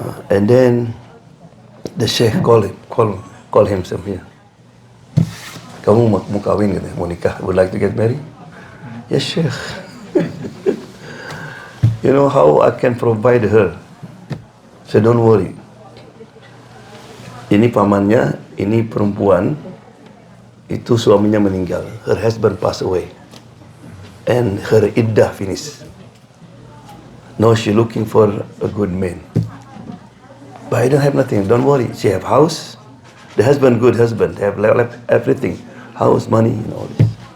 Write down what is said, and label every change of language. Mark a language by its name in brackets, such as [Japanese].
[English] And then the sheikh call him some here. [Indonesian] Kamu mau kawin gitu, mau nikah, [English] would like to get married? Yes, sheikh. You know how I can provide her? So don't worry. [Indonesian] Ini pamannya, ini perempuan, itu suaminya meninggal. [English] Her husband passed away. And her iddah finished. Now she looking for a good man. But I don't have nothing, don't worry. She have house. The husband, good husband, have everything. House, money, and all this.